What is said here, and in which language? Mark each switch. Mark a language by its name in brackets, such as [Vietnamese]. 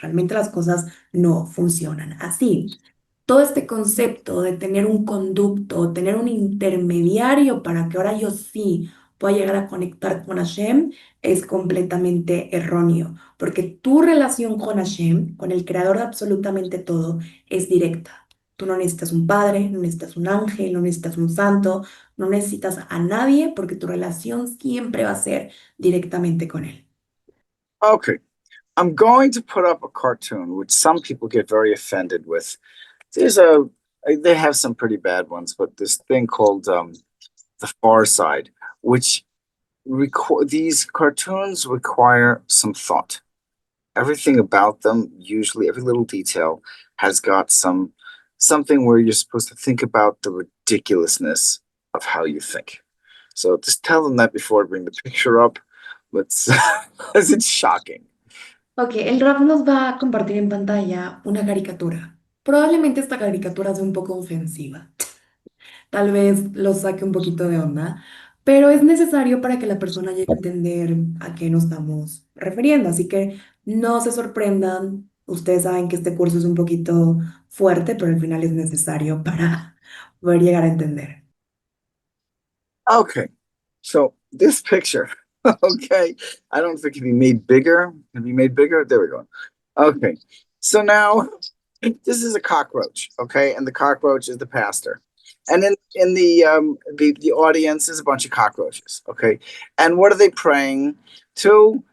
[Spanish] Realmente las cosas no funcionan así. Todo este concepto de tener un conducto, tener un intermediario para que ahora yo sí pueda llegar a conectar con Hashem, es completamente erróneo, porque tu relación con Hashem, con el creador de absolutamente todo, es directa. Tú no necesitas un padre, no necesitas un ángel, no necesitas un santo, no necesitas a nadie, porque tu relación siempre va a ser directamente con él. [English] Okay, I'm going to put up a cartoon which some people get very offended with. They have some pretty bad ones, but this thing called The Far Side, which these cartoons require some thought. Everything about them, usually every little detail, has got something where you're supposed to think about the ridiculousness of how you think. So just tell them that before I bring the picture up. Let's, because it's shocking. [Spanish] Ok, el Raf nos va a compartir en pantalla una caricatura. Probablemente esta caricatura sea un poco ofensiva. Tal vez lo saque un poquito de onda, pero es necesario para que la persona llegue a entender a qué nos estamos refiriendo. Así que no se sorprendan. Ustedes saben que este curso es un poquito fuerte, pero al final es necesario para poder llegar a entender. [English] Okay, so this picture, okay, I don't think it can be made bigger. Can it be made bigger? There we go. Okay, so now this is a cockroach, okay, and the cockroach is the pastor, and in the audience is a bunch of cockroaches, okay, and what are they praying to?